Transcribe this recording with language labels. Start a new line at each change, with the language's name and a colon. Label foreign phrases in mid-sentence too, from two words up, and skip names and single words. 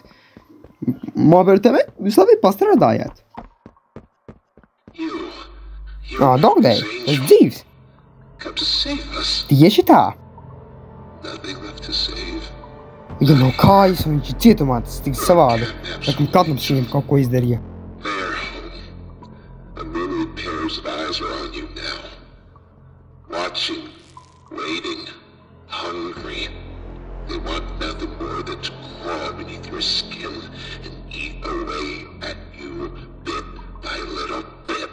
Latvian: Mobile TV, jūs labi pastrādājāt. Dogday, tas dzīvs. Tieši tā. Viņam nav kājas, un viņš ir cietumā, tas tik savādi. Laikam Katnaps viņam kaut ko izdarīja.
English: Pairs of eyes are on you now. Watching, waiting, hungry. They want nothing more than to crawl beneath your skin and eat away at you bit by little bit.